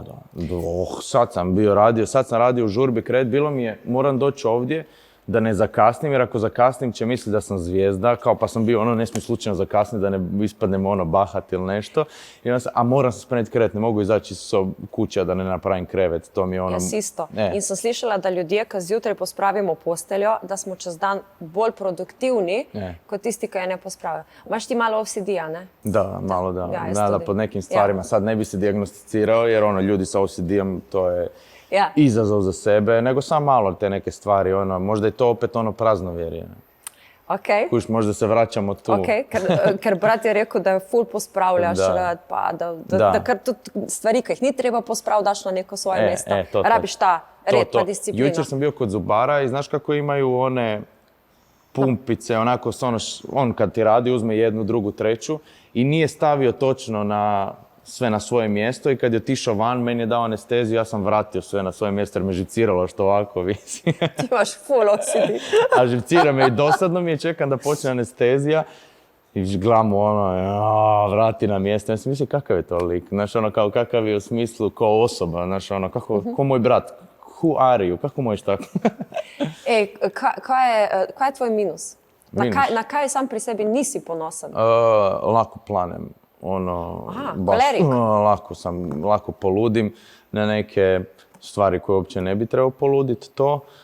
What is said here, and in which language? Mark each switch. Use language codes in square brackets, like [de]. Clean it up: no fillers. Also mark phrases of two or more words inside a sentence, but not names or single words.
[hr] Sad sam radio u žurbi bilo mi je, moram doći ovdje da ne zakasnim, jer ako zakasnim će misliti da sam zvijezda, pa sam bio ne smije slučajno zakasniti da ne ispadnem bahat ili nešto. A moram se spremiti krevet, ne mogu izaći iz kuće da ne napravim krevet, to mi je [sl] Jaz isto. In sem slišala, da ljudje, ki zjutraj pospravimo posteljo, da smo čez dan bolj produktivni, kot tisti, ki je ne pospravijo. Imaš ti malo OCD-a, ne? [hr] Da, malo da. Da, pod nekim stvarima. Sad ne bi se dijagnosticirao, jer ljudi sa OCD-om, to je izazov za sebe, nego samo malo te neke stvari, možda je to opet praznovjerje. Okay. Kuš, možda se vraćamo tu. Okay. [sl] Ker brat je rekel, da ful pospravljaš, pa da kar tudi stvari, ki jih ni treba pospraviti, daš na neko svoje mesto. Rabiš ta red pa disciplino. [hr] Jučer sam bio kod zubara i znaš kako imaju one pumpice, onako on kad ti radi uzme jednu, drugu, treću i nije stavio točno sve na svoje mjesto i kad je otišao van, meni je dao anesteziju, ja sam vratio sve na svoje mjesto jer me živciralo što ovako visi. [sl] Ti imaš full OCD. [hr] A živcira me i dosadno mi je, čekam da počne anestezija i gledam vrati na mjesto. Ja sam mislio kakav je to lik, znaš kao kakav je u smislu kao osoba, znaš ko moj brat, [en] who are you, [hr] kako možeš tako? [sl] Kaj je tvoj minus? Na kaj sam pri sebi nisi ponosan? [hr] Lako planem. Lako poludim na neke stvari koje uopće ne bi trebao poluditi to.